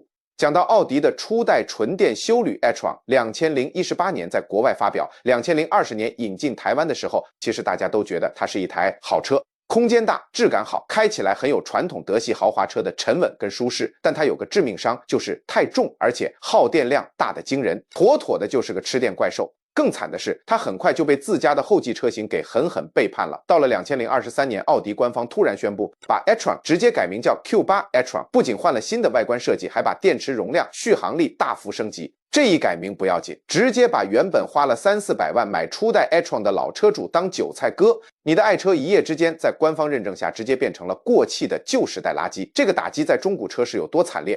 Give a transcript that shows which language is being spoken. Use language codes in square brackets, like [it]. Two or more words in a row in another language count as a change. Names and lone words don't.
[zh] 講到奧迪的初代純電休旅 e-tron，2018年在國外發表，2020年引進台灣的時候，其實大家都覺得它是一台好車。空間大，質感好，開起來很有傳統德系豪華車的沉穩跟舒適，但它有個致命傷，就是太重，而且耗電量大得驚人，妥妥的就是個吃電怪獸。更慘的是，它很快就被自家的後继車型給狠狠背叛了。到了2023年，奧迪官方突然宣布，把 e-tron 直接改名叫 Q8 e-tron，不僅換了新的外觀設計，還把電池容量、續航力大幅升級。這一改名不要緊，直接把原本花了300-400萬買初代 e-tron 的老車主當韭菜割。你的愛車一夜之間在官方認證下直接變成了過氣的舊時代垃圾。這個打擊在中古車市有多慘烈？